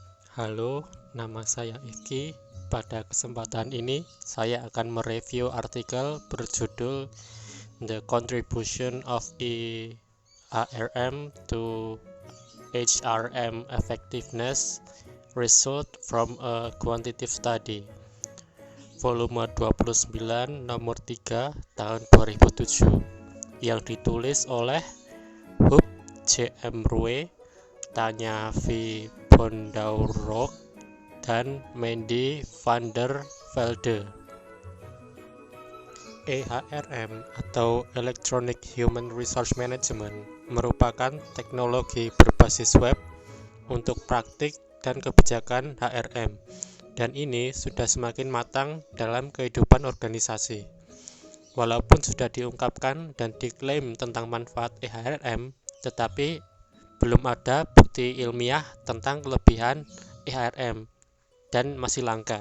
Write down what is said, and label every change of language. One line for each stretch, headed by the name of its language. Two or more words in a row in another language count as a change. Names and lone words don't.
Indonesian: Halo, nama saya Iki. Pada kesempatan ini, saya akan mereview artikel berjudul The Contribution of ARM to HRM Effectiveness Result from a Quantitative Study, volume 29 nomor 3 tahun 2007, yang ditulis oleh Huub J.M. Rowe, Tanja V. Bondaurok, dan Mandy van der Velde. EHRM atau
English: Electronic Human Resource Management
Indonesian: merupakan teknologi berbasis web untuk praktik dan kebijakan HRM, dan ini sudah semakin matang dalam kehidupan organisasi. Walaupun sudah diungkapkan dan diklaim tentang manfaat EHRM, tetapi belum ada bukti ilmiah tentang kelebihan EHRM dan masih langka.